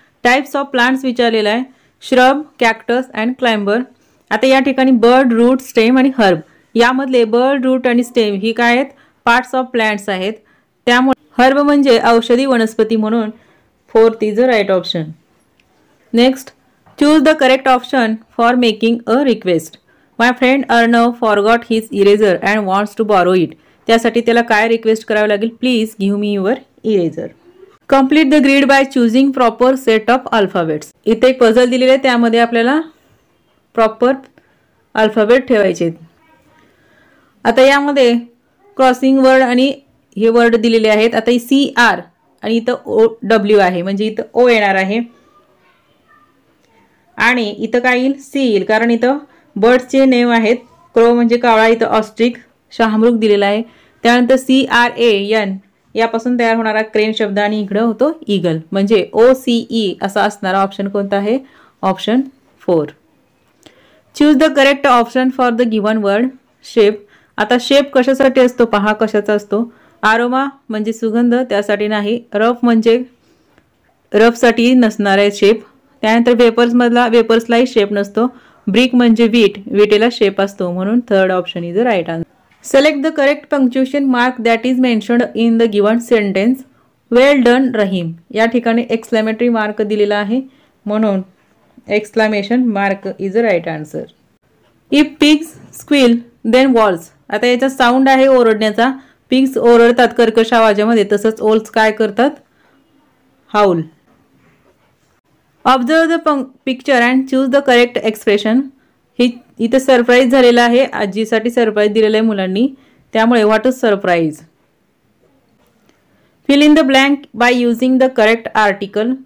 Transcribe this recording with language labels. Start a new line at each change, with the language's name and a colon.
English: types of plants
Marathi: विचारलेला आहे,
English: Shrub, cactus and climber.
Marathi: आता या ठिकाणी बर्ड, रूट, स्टेम आणि हर्ब, यामधले बर्ड, रूट आणि स्टेम ही काय आहेत पार्ट्स ऑफ प्लांट्स आहेत, त्यामुळे हर्ब म्हणजे औषधी वनस्पती म्हणून
English: 4th is the right option. Next choose the correct option for making a request. My friend Arnav forgot his eraser and wants to borrow it.
Marathi: त्यासाठी त्याला काय रिक्वेस्ट करावी लागेल,
English: Please give me your eraser. Complete the grid by choosing proper set of alphabets.
Marathi: इथे एक puzzle दिलेले आहे, त्यामध्ये आपल्याला प्रॉपर अल्फाबेट ठेवायचे। आता यामध्ये क्रॉसिंग वर्ड आणि हे वर्ड दिलेले आहेत। आता सी आर आणि इथं ओ डब्ल्यू आहे म्हणजे इथं ओ येणार आहे आणि इथं काय येईल सी येईल, कारण इथं बर्ड्सचे नेम आहेत। क्रो म्हणजे कावळा, इथं ऑस्ट्रिक, शहामृग दिलेला आहे। त्यानंतर CRAN यापासून तयार होणारा क्रेन शब्द आणि इकडे होतो ईगल, म्हणजे OCE असा असणारा ऑप्शन कोणता आहे option 4।
English: Choose the correct option for the given word. Shape.
Marathi: आता शेप कशासाठी असतो पहा कशाचा असतो, आरोमा म्हणजे सुगंध, त्यासाठी नाही। रफ म्हणजे रफसाठी नसणार आहे शेप। त्यानंतर वेपर्स मधला वेपर्सलाही शेप नसतो। ब्रिक म्हणजे विटेला शेप असतो, म्हणून
English: 3rd option is the right answer. Select the correct punctuation mark that is mentioned in the given sentence. Well done Rahim,
Marathi: या ठिकाणी एक्सक्लेमेटरी मार्क दिलेला आहे म्हणून
English: Exclamation mark is the right answer. If pigs squeal then owls.
Marathi: आता याचा sound आहे ओरडण्याचा, pigs ओरडतात कर्कश आवाजामध्ये, तसंच ओल्स काय करतात haulm.
English: Observe the picture and choose the correct expression.
Marathi: ही इथं सरप्राईज झालेला आहे, आजीसाठी सरप्राईज दिलेलं आहे मुलांनी, त्यामुळे
English: What is surprise. Fill in the blank by using the correct article.